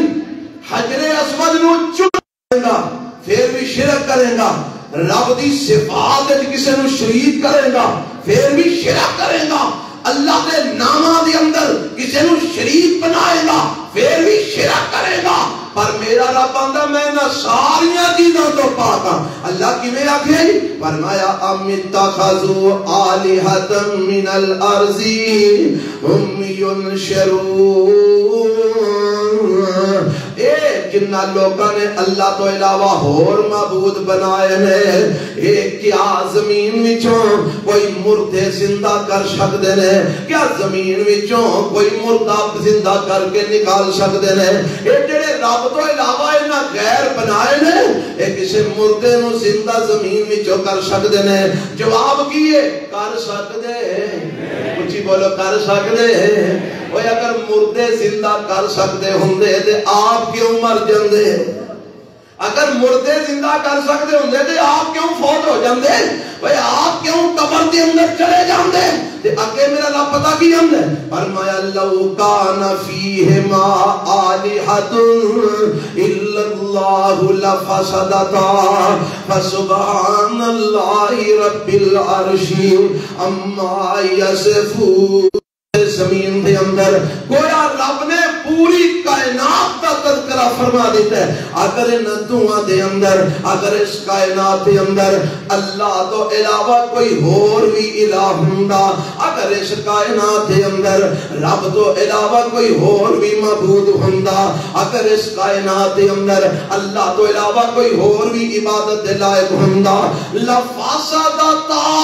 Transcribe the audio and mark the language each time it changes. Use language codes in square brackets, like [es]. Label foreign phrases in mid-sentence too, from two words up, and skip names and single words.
[pa] حجر اسود نو چومے گا پھر بھی شرک کرے گا، رب دی صفات کسی نو شریک کرے گا پھر بھی شرک کرے گا، اللہ کے نامہ دے اندر کسی نو شریک بنائے گا پھر بھی شرک کرے گا۔ پر میرا رب آندا میں نہ ساریاں چیزاں تو پاک ہاں۔ اللہ کیویں آکھے؟ فرمایا [ar] ام اتخذوا آلہۃ من الارض ہم ینشرون، [pa] اے جنہ لوگاں نے اللہ تو علاوہ اور معبود بنائے نے، اے کیا زمین وچوں کوئی مردے زندہ کر سکدے نے؟ کیا زمین وچوں کوئی مردہ زندہ کر کے نکال سکدے نے؟ اے جڑے رب تو علاوہ انہاں غیر بنائے نے، اے کسے مردے نو زندہ زمین وچوں کر سکدے نے؟ جواب کیے کر سکدے، اچھی بولو کر سکدے۔ وہ اگر مردے زندہ کر سکتے ہوندے تے آپ کیوں مر جاندے؟ اگر مردے زندہ کر سکتے ہوندے تے آپ کیوں فوت ہو جاندے؟ بھئی آپ کیوں قبر دے اندر چلے جاندے؟ تے اگے میرا رب پتہ کی آندا ہے؟ فرمایا [ar] لو کان فیہما آلہۃ الا اللہ لفسدتا فسبحان اللہ رب العرش عما یصفون۔ [pa] زمین دے اندر گویا رب نے پوری کائنات کا تذکرہ فرما دیتا ہے۔ اگر ان دعا دے اندر، اگر اس کائنات دے اندر اللہ تو علاوہ کوئی اور بھی الہ ہوندا، اگر اس کائنات دے اندر رب تو علاوہ کوئی اور بھی معبود ہوندا، اگر اس کائنات دے اندر اللہ تو علاوہ کوئی اور بھی عبادت دے لائق ہوندا، لفسدتا،